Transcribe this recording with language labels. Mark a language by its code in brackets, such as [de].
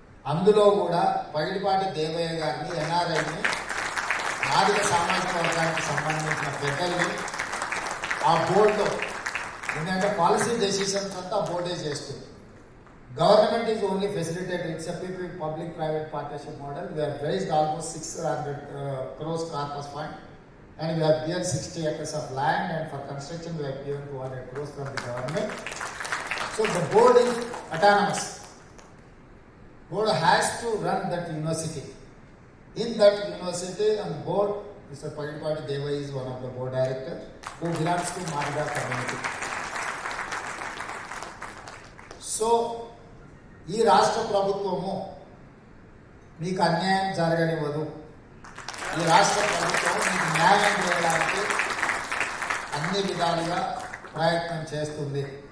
[te] అందులో కూడా పగిడిపాటి దేవయ్య గారిని ఎన్ఆర్ఐని మాదిగ సామాజిక వర్గానికి సంబంధించిన పెద్దల్ని ఆ బోర్డులో ఎందుకంటే పాలసీ డెసిషన్స్ అంతా బోర్డే చేస్తుంది. [en] Government is only facilitated. It's PP public private partnership model. We have raised almost 600 crores corpus fund and we have given 60 acres of land and for construction we have given 200 crores from the government. So the board is autonomous. Board has to run that university. In that university and board, Mr. Pagidipati Deva is one of the board directors who belongs to Madiga community. [te] So, ఈ రాష్ట్ర ప్రభుత్వము మీకు అన్యాయం జరగనివ్వదు. ఈ రాష్ట్ర ప్రభుత్వం మీకు న్యాయం చేయడానికి అన్ని విధాలుగా ప్రయత్నం చేస్తుంది.